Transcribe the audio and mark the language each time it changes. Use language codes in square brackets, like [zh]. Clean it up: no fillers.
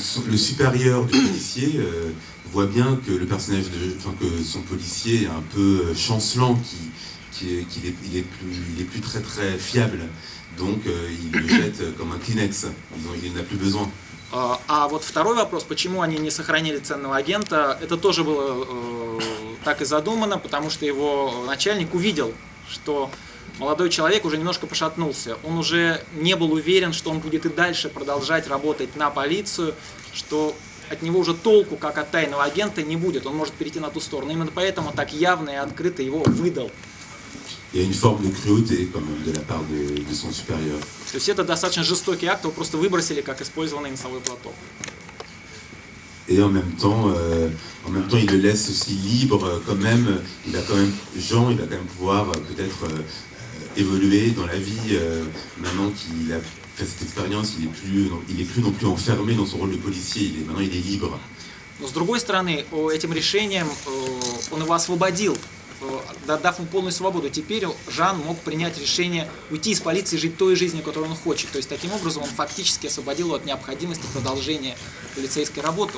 [fr] le supérieur du policier voit bien que le personnage que son policier est un peu chancelant, qu'il est plus très très fiable, donc il le jette comme un Kleenex, il n'en a plus besoin. [ru] А вот второй вопрос, почему они не сохранили ценного агента, это тоже было так и задумано, потому что его начальник увидел, что молодой человек уже немножко пошатнулся, он уже не был уверен, что он будет и дальше продолжать работать на полицию, что от него уже толку, как от тайного агента, не будет, он может перейти на ту сторону. Именно поэтому так явно и открыто его выдал. [fr] Il y a une forme de cruauté quand même de la part de son supérieur. [ru] То есть это достаточно жестокий акт, его просто выбросили как использованный носовой платок. [fr] Et en même temps, il le laisse aussi libre quand même. Jean, il va quand même pouvoir peut-être évoluer dans la vie. Maintenant qu'il a fait cette expérience, il est plus non plus enfermé dans son rôle de policier. Maintenant, il est libre. [ru] Но с другой стороны, этим решением он его освободил, дав ему полную свободу. Теперь Жан мог принять решение уйти из полиции и жить той жизнью, которую он хочет. То есть таким образом он фактически освободил его от необходимости продолжения полицейской работы.